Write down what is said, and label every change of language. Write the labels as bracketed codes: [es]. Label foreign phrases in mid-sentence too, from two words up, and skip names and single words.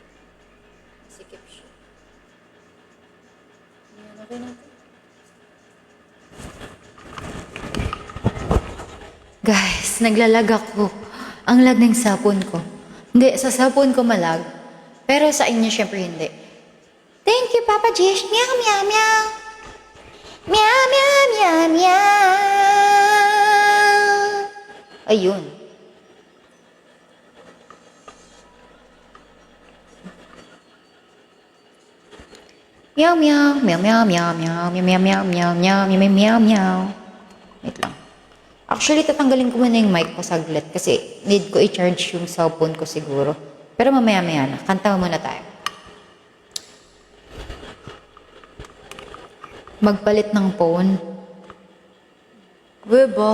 [tl] Sikip siya. Yan, okay na ito. Guys, naglalag ako. Ang lag ng sapon ko. Hindi, sa sapon ko malag. Pero sa inyo, syempre hindi. [en] Thank you, Papa Jish. Meow, meow, meow. Meow, meow, meow, meow. [tl] Ayun. Meow, meow, meow, meow, meow, meow, meow, meow, meow, meow, meow, meow, meow, meow. Wait lang. Actually, tatanggalin ko muna yung mic ko saglit kasi need ko i-charge yung cellphone ko siguro. Pero mamaya-maya na. Kanta muna tayo. Magpalit ng phone. Webo.